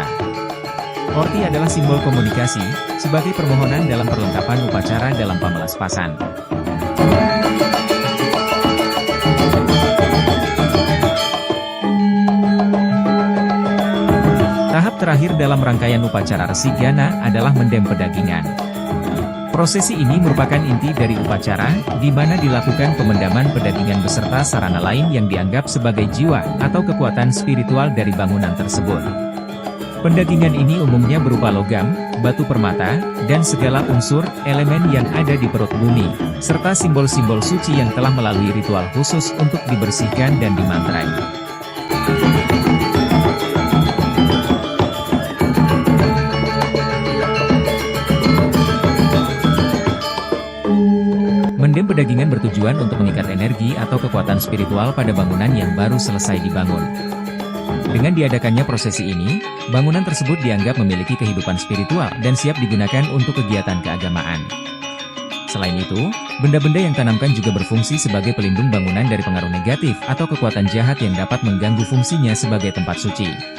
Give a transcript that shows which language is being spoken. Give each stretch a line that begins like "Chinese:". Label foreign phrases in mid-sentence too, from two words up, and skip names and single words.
Indonesian: Orti adalah simbol komunikasi, sebagai permohonan dalam perlengkapan upacara dalam pamelaspasan. Tahap terakhir dalam rangkaian upacara Resi Gana adalah mendem pedagingan. Prosesi ini merupakan inti dari upacara, di mana dilakukan pemendaman pedagingan beserta sarana lain yang dianggap sebagai jiwa atau kekuatan spiritual dari bangunan tersebut. Pendagingan ini umumnya berupa logam, batu permata, dan segala unsur, elemen yang ada di perut bumi, serta simbol-simbol suci yang telah melalui ritual khusus untuk dibersihkan dan dimantrai. Mendem pedagingan bertujuan untuk mengikat energi atau kekuatan spiritual pada bangunan yang baru selesai dibangun. Dengan diadakannya prosesi ini, bangunan tersebut dianggap memiliki kehidupan spiritual dan siap digunakan untuk kegiatan keagamaan. Selain itu, benda-benda yang tanamkan juga berfungsi sebagai pelindung bangunan dari pengaruh negatif atau kekuatan jahat yang dapat mengganggu fungsinya sebagai tempat suci.